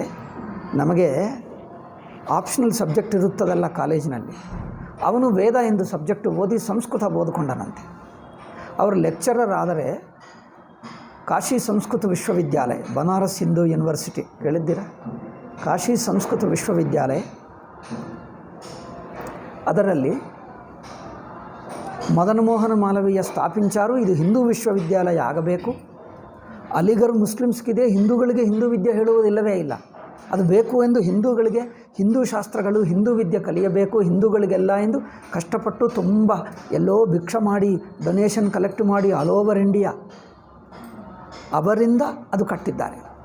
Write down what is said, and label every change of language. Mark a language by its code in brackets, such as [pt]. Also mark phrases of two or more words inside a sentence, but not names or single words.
[kn] ನಮಗೆ [en] optional subject [kn] ಇರುತ್ತದಲ್ಲ ಕಾಲೇಜಿನಲ್ಲಿ, ಅವನು ವೇದ ಎಂದು ಸಬ್ಜೆಕ್ಟು ಓದಿ ಸಂಸ್ಕೃತ ಓದಿಕೊಂಡನಂತೆ. ಅವರು ಲೆಕ್ಚರರ್ ಆದರೆ ಕಾಶಿ ಸಂಸ್ಕೃತ ವಿಶ್ವವಿದ್ಯಾಲಯ, ಬನಾರಸ್ ಹಿಂದೂ ಯೂನಿವರ್ಸಿಟಿ ಕೇಳಿದ್ದೀರಾ? ಕಾಶಿ ಸಂಸ್ಕೃತ ವಿಶ್ವವಿದ್ಯಾಲಯ, ಅದರಲ್ಲಿ మదన్ మోహన్ మాలవీయ స్థాపించారు. ಇದು ಹಿಂದೂ ವಿಶ್ವವಿದ್ಯಾಲಯ ಆಗಬೇಕು. ಅಲಿಗರ್ ಮುಸ್ಲಿಮ್ಸ್ಗಿದೆ, ಹಿಂದೂಗಳಿಗೆ ಹಿಂದೂ ವಿದ್ಯೆ ಹೇಳುವುದಿಲ್ಲವೇ ಇಲ್ಲ. ಅದು ಬೇಕು ಎಂದು ಹಿಂದೂಗಳಿಗೆ ಹಿಂದೂ ಶಾಸ್ತ್ರಗಳು, ಹಿಂದೂ ವಿದ್ಯೆ ಕಲಿಯಬೇಕು ಹಿಂದೂಗಳಿಗೆಲ್ಲ ಎಂದು ಕಷ್ಟಪಟ್ಟು ತುಂಬ ಎಲ್ಲೋ ಭಿಕ್ಷೆ ಮಾಡಿ, [en] donation collect [kn] ಮಾಡಿ [en] all over India [kn] ಅವರಿಂದ ಅದು ಕಟ್ಟಿದ್ದಾರೆ.